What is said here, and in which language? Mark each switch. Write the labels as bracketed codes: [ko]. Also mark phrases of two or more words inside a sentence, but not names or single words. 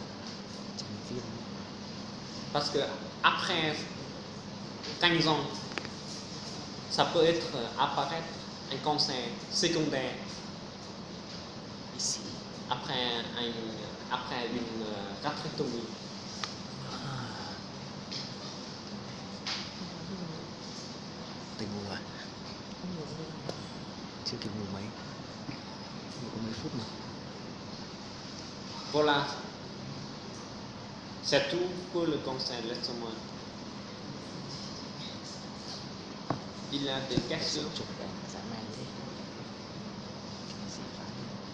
[fr] Parce que après 15 ans, ça peut apparaître un cancer secondaire ici, après une gastrectomie. [vi] Tình ngủ rồi. Chưa kịp ngủ mấy. Ngủ có mấy phút mà. [fr] Voilà. C'est tout pour le conseil de l'estomac. Il y a des questions. [vi] Chụp đèn dã man thế. Xì phá đi.